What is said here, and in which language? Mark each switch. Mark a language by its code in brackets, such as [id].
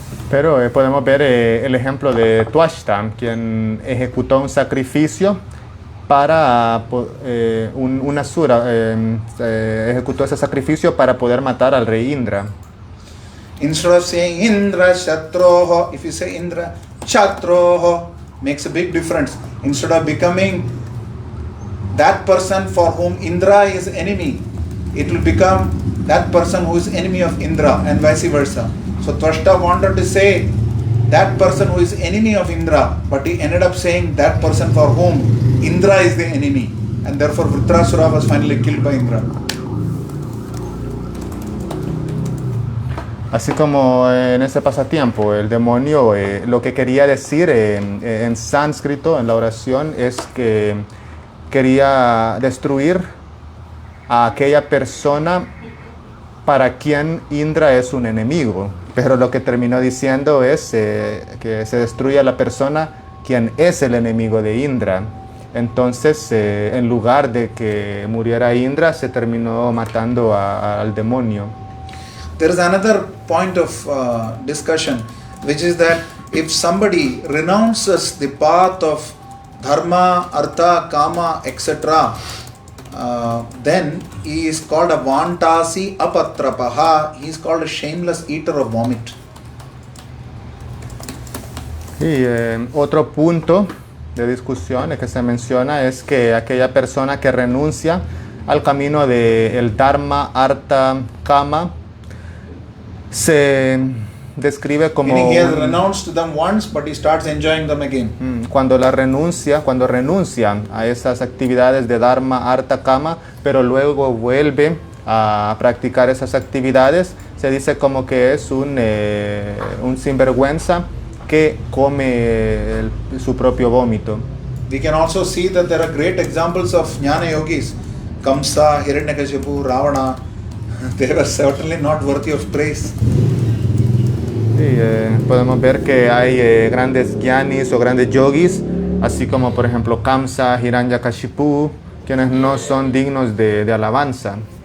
[es] Pero podemos ver el ejemplo de Twashta, quien ejecutó un sacrificio para un asura, ejecutó ese sacrificio para poder matar al rey Indra. [en] Instead of saying Indra Shatroho, if you say Indra Shatroho, makes a big difference. Instead of becoming that person for whom Indra is enemy, it will become that person who is enemy of Indra, and vice versa. So Twashta wanted to say that person who is enemy of Indra, but he ended up saying that person for whom Indra is the enemy, and therefore Vritrasura was finally killed by Indra. [es] Así como en ese pasatiempo, el demonio lo que quería decir en sánscrito, en la oración, es que quería destruir a aquella persona para quien Indra es un enemigo. Pero lo que terminó diciendo es que se destruye a la persona quien es el enemigo de Indra. Entonces, en lugar de que muriera Indra, se terminó matando al demonio. [en] There is another point of discussion, which is that if somebody renounces the path of dharma, artha, kama, etc., then he is called a [sa] vantasi apatrapaha. [en] He is called a shameless eater of vomit. [es] Y otro punto de discusión que se menciona es que aquella persona que renuncia al camino del dharma, artha, kama, se describe como [en] Meaning he has renounced them once, but he starts enjoying them again. [es] cuando renuncia a esas actividades de dharma, artha, kama, pero luego vuelve a practicar esas actividades, se dice como que es un sinvergüenza que come su propio vómito. [en] We can also see that there are great examples of jnana yogis, Kamsa, Hiranyakashipu, Ravana. They were certainly not worthy of praise. [es] Sí, podemos ver que hay grandes jnanis o grandes yogis, así como por ejemplo Kamsa, Hiranyakashipu, quienes no son dignos de alabanza.